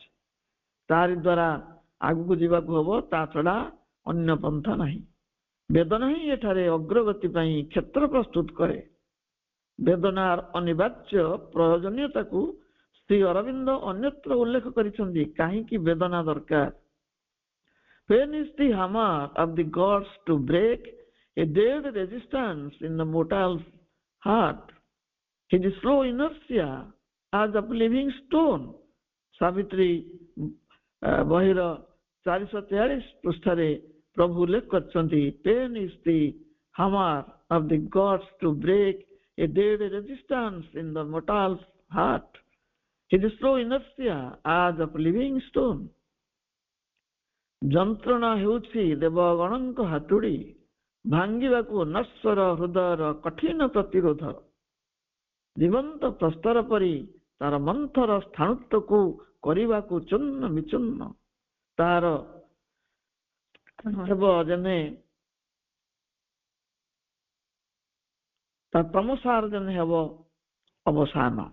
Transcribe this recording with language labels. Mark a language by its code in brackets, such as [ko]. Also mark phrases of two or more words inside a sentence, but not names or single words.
[or] ତାରି ଦ୍ୱାରା ଆଗକୁ ଯିବାକୁ ହବ, ତା ଛଡା ଅନ୍ୟ ପନ୍ଥା ନାହିଁ। ବେଦନା ହିଁ ଏଠାରେ ଅଗ୍ରଗତି ପାଇଁ କ୍ଷେତ୍ର ପ୍ରସ୍ତୁତ କରେ। ବେଦନାର ଅନିବାର୍ଯ୍ୟ ପ୍ରୟୋଜନୀୟତାକୁ ଶ୍ରୀ ଅରବିନ୍ଦ ଅନ୍ୟତ୍ର ଉଲ୍ଲେଖ କରିଛନ୍ତି। କାହିଁକି ବେଦନା ଦରକାର? [en] Pain is the hammer of the gods to break a dead resistance in the mortal's heart. It is slow inertia as of living stone. [or] ସାବିତ୍ରୀ ବହିର 443 ପୃଷ୍ଠାରେ ପ୍ରଭୁ ଉଲ୍ଲେଖ କରିଛନ୍ତି, [en] Pain is the hammer of the gods to break a dead resistance in the mortal's heart. It is slow inertia as of living stone. [or] ଯନ୍ତ୍ରଣା ହେଉଛି ଦେବଗଣଙ୍କ ହାତୁଡ଼ି, ଭାଙ୍ଗିବାକୁ ନଶ୍ୱର ହୃଦୟର କଠିନ ପ୍ରତିରୋଧ। ଜୀବନ୍ତ ପ୍ରସ୍ତର ପରି ତାର ମନ୍ଥର ସ୍ଥାଣୁତ୍ୱକୁ କରିବାକୁ ଚୂର୍ଣ୍ଣ ବିଚୂର୍ଣ୍ଣ। ତାର ହେବ ଯେନେ ତା ତମସାର ଯେନେ ହେବ ଅବସାନ।